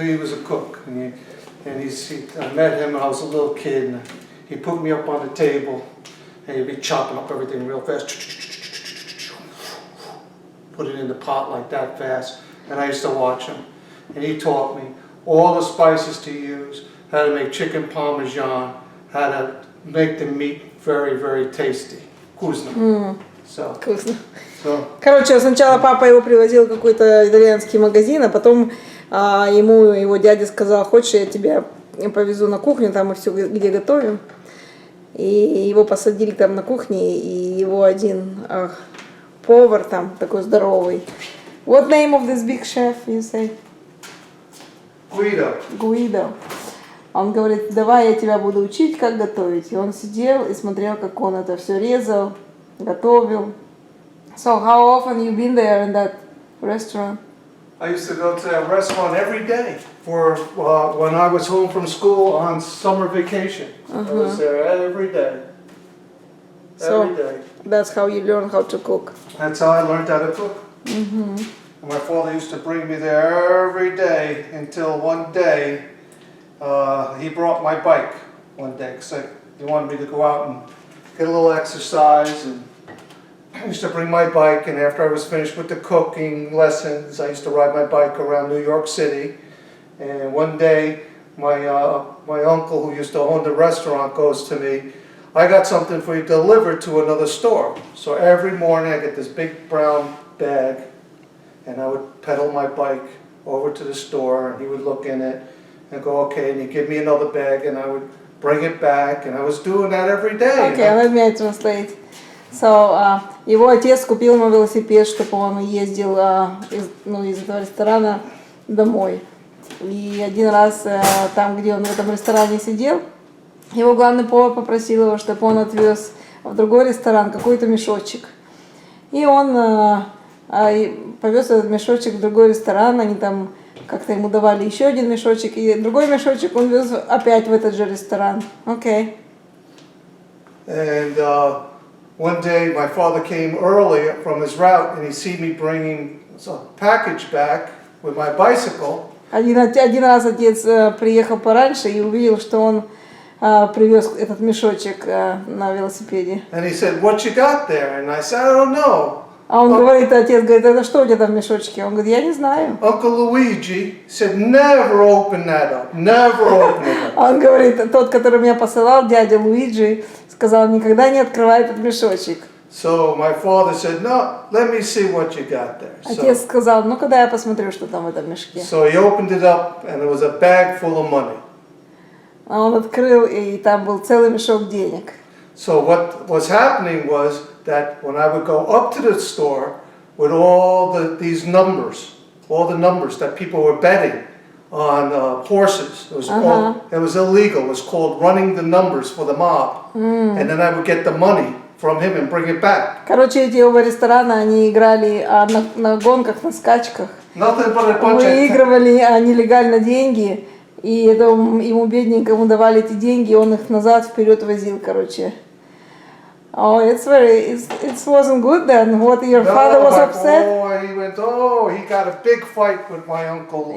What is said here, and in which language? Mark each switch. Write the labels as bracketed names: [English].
[English] He was a cook, and I met him when I was a little kid, and he put me up on the table, and he'd be chopping up everything real fast, put it in the pot like that fast, and I used to watch him, and he taught me all the spices to use, how to make chicken parmesan, how to make the meat very, very tasty. [Russian] Вкусно. [English] So, [Russian] Вкусно. [English] so, [Russian] Короче, сначала папа его привозил в какой-то итальянский магазин, а потом ему его дядя сказал, хочешь, я тебя повезу на кухню, там мы все где готовим. И его посадили там на кухне, и его один повар там, такой здоровый. [English] What name of this big chef, you say? Guido. Guido. [Russian] Он говорит, давай я тебя буду учить, как готовить. И он сидел и смотрел, как он это все резал, готовил. [English] So how often you been there in that restaurant? I used to go to that restaurant every day for when I was home from school on summer vacation. I was there every day. So- Every day. That's how you learn how to cook. That's how I learned how to cook. And my father used to bring me there every day until one day he brought my bike one day because he wanted me to go out and get a little exercise and I used to bring my bike, and after I was finished with the cooking lessons, I used to ride my bike around New York City. And one day, my uncle, who used to own the restaurant, goes to me, I got something for you delivered to another store. So every morning I get this big brown bag, and I would pedal my bike over to the store, and he would look in it and go, okay, and he'd give me another bag, and I would bring it back, and I was doing that every day. Okay, let me translate. So, [Russian] его отец купил ему велосипед, чтобы он ездил из этого ресторана домой. И один раз там, где он в этом ресторане сидел, его главный повар попросил его, чтобы он отвез в другой ресторан какой-то мешочек. И он повез этот мешочек в другой ресторан, они там как-то ему давали еще один мешочек, и другой мешочек он вез опять в этот же ресторан. Окей. [English] And one day my father came early from his route, and he see me bringing a package back with my bicycle. [Russian] Один раз отец приехал пораньше и увидел, что он привез этот мешочек на велосипеде. [English] And he said, "What you got there?" And I said, "I don't know." [Russian] А он говорит, отец говорит, это что у тебя там в мешочке? Он говорит, я не знаю. [English] Uncle Luigi said, "Never open that up. Never open it up." [Russian] Он говорит, тот, который меня посылал, дядя Луиджи, сказал, никогда не открывай этот мешочек. [English] So my father said, "No, let me see what you got there." [Russian] Отец сказал, ну когда я посмотрю, что там в этом мешке. [English] So he opened it up, and it was a bag full of money. [Russian] А он открыл, и там был целый мешок денег. [English] So what was happening was that when I would go up to the store with all these numbers, all the numbers that people were betting on horses, it was illegal. It was called running the numbers for the mob, and then I would get the money from him and bring it back. [Russian] Короче, эти оба ресторана, они играли на гонках, на скачках. [English] Nothing but a bunch of [Russian] Выигрывали нелегально деньги, и ему бедненькому давали эти деньги, и он их назад вперед возил, короче. [English] Oh, it wasn't good then. What, your father was upset? He got a big fight with my uncle.